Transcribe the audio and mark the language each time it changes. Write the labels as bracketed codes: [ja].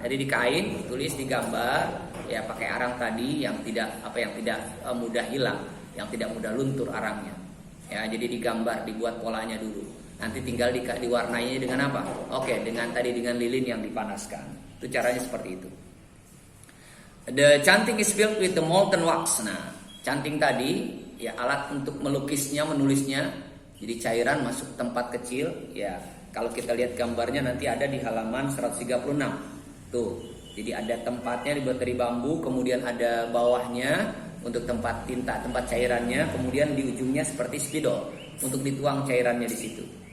[id] Jadi di kain tulis digambar ya pakai arang tadi yang tidak mudah hilang, yang tidak mudah luntur arangnya. Ya, jadi digambar, dibuat polanya dulu. Nanti tinggal diwarnainya dengan apa? Oke, dengan lilin yang dipanaskan. Itu caranya seperti itu. [en] The canting is filled with the molten wax. [id] Nah, canting tadi ya alat untuk melukisnya, menulisnya. Jadi cairan masuk tempat kecil. Ya, kalau kita lihat gambarnya nanti ada di halaman 136. Tuh. Jadi ada tempatnya dibuat dari bambu, kemudian ada bawahnya untuk tempat tinta, tempat cairannya, kemudian di ujungnya seperti spidol untuk dituang cairannya di situ.